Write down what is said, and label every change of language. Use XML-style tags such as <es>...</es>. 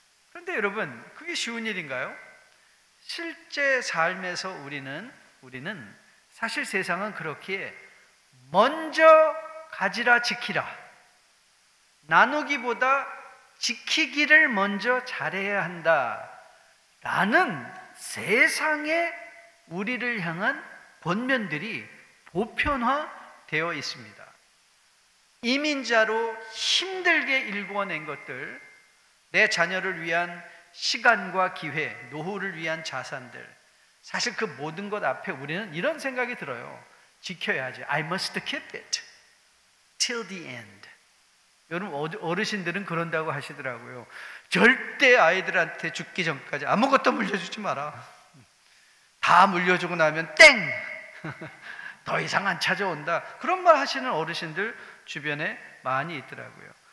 <ko>그런데 여러분, 그게 쉬운 일인가요? 실제 삶에서 우리는 사실 세상은 그렇기에 먼저 가지라 지키라, 나누기보다 지키기를 먼저 잘해야 한다라는 세상의 우리를 향한 권면들이 보편화되어 있습니다. 이민자로 힘들게 일궈낸 것들, 내 자녀를 위한 시간과 기회, 노후를 위한 자산들, 사실 그 모든 것 앞에 우리는 이런 생각이 들어요. 지켜야지.</ko> <en>I must keep it till the end.</en> <ko>여러분, 어르신들은 그런다고 하시더라고요. 절대 아이들한테 죽기 전까지 아무것도 물려주지 마라. 다 물려주고 나면 땡! 더 이상 안 찾아온다. 그런 말 하시는 어르신들 주변에 많이 있더라고요.</ko>